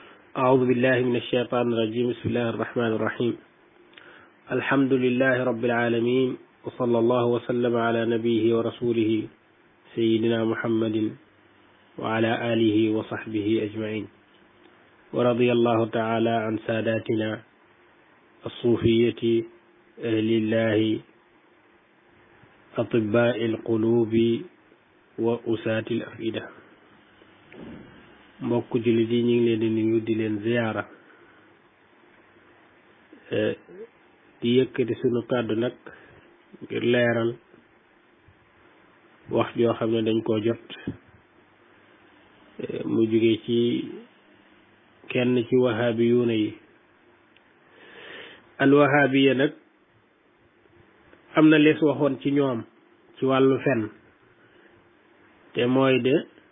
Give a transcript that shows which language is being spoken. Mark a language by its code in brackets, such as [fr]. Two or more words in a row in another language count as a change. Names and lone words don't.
[ar] أعوذ بالله من الشيطان الرجيم بسم الله الرحمن الرحيم الحمد لله رب العالمين وصلى الله وسلم على نبيه ورسوله سيدنا محمد وعلى آله وصحبه أجمعين ورضي الله تعالى عن ساداتنا الصوفية أهل الله أطباء القلوب وأساة الأفئدة [wo] mbokk jullit yi ñu ngi leen di nuyu di leen ziyaara di yëkkati sunu kàddu nag ngir leeral wax joo xam ne dañ koo jot mu jóge ci kenn ci wahabiyuuna yi alwahabiya nag am na lees waxoon ci ñoom ci wàllu fen te mooy de